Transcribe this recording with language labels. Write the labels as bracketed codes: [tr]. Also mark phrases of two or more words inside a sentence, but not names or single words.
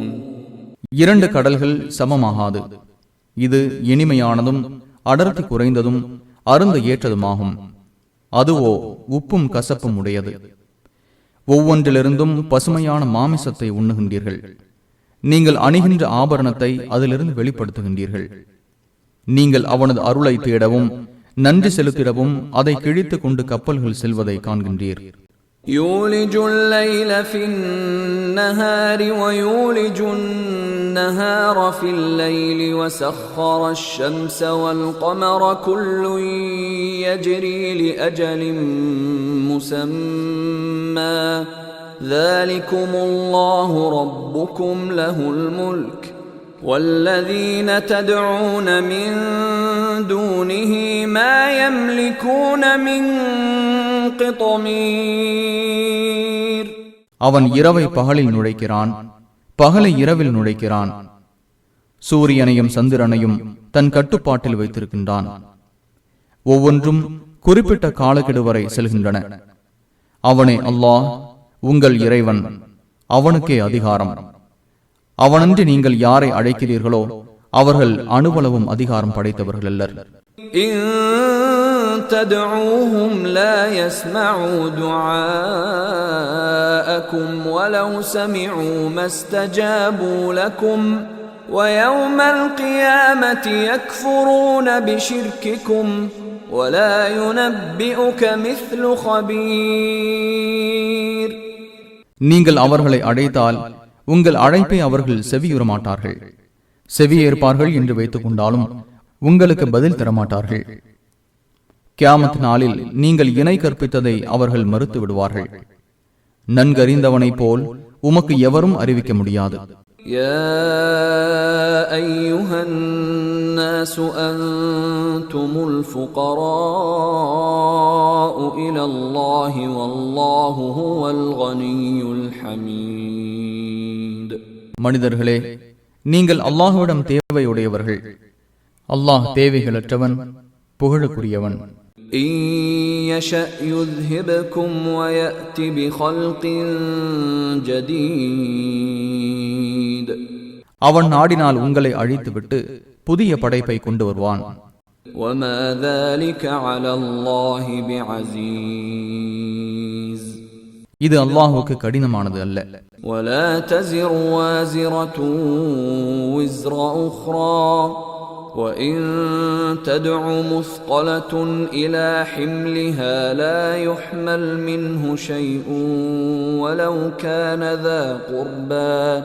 [ta] இரண்டு கடல்கள் சமமாகாது. இது இனிமையானதும் அடர்த்தி குறைந்ததும் அருந்த ஏற்றதுமாகும். அதுவோ உப்பும் கசப்பும் உடையது. ஒவ்வொன்றிலிருந்தும் பசுமையான மாமிசத்தை உண்ணுகின்றீர்கள். நீங்கள் அணிகின்ற ஆபரணத்தை அதிலிருந்து வெளிப்படுத்துகின்றீர்கள். நீங்கள் அவனது அருளை தேடவும் நன்றி செலுத்திடவும் அதை கிழித்துக் கொண்டு கப்பல்கள் செல்வதை காண்கின்றீர். [ar] يولج الليل في النهار ويولج النهار في الليل وسخر الشمس والقمر كل يجري لأجل مسمى ذلكم الله ربكم له الملك والذين تدعون من دونه ما يملكون من قطمير. [ta] அவன் இரவை பகலில் நுழைக்கிறான், பகலை இரவில் நுழைக்கிறான். சூரியனையும் சந்திரனையும் தன் கட்டுப்பாட்டில் வைத்திருக்கின்றான். ஒவ்வொன்றும் குறிப்பிட்ட காலக்கெடு வரை செல்கின்றன. அவனே அல்லாஹ் உங்கள் இறைவன். அவனுக்கே அதிகாரம். அவனன்றி நீங்கள் யாரை அழைக்கிறீர்களோ அவர்கள் அணுவளவும் அதிகாரம் படைத்தவர்கள் அல்லர். [ar] تدعوهم لا يسمعوا دعاءكم ولو سمعوا ما استجابوا لكم ويوم القيامة يكفرون بشرككم ولا ينبئك مثل خبير. [ta] நீங்கள் அவர்களை அழைத்தால் உங்கள் அழைப்பை அவர்கள் செவியுற மாட்டார்கள். செவியேற்பார்கள் என்று வைத்துக் கொண்டாலும் உங்களுக்கு பதில் தரமாட்டார்கள். கியாமத் நாளில் நீங்கள் இணை கற்பித்ததை அவர்கள் மறுத்து விடுவார்கள். நன்கறிந்தவனைப் போல் உமக்கு எவரும் அறிவிக்க முடியாது. [ar] يا أيها الناس أنتم الفقراء إلى الله والله هو الغني الحميد. [ta] மனிதர்களே, நீங்கள் அல்லாஹ்விடம் தேவையுடையவர்கள். அல்லாஹ் தேவைகளற்றவன், புகழுக்குரியவன். [ar] إن يشأ يذهبكم ويأتي بخلق جديد. [ta] அவன் நாடினால் உங்களை அழித்துவிட்டு புதிய படைப்பை கொண்டு வருவான். [ar] وما ذلك على الله بعزيز. [ta] இது அல்லாஹ்வுக்கு கடினமானது அல்ல. [ar] ولا تزر وازرة وزر أخرى وإن تدع مثقلة إلى حملها لا يحمل منه شيء ولو كان ذا قربى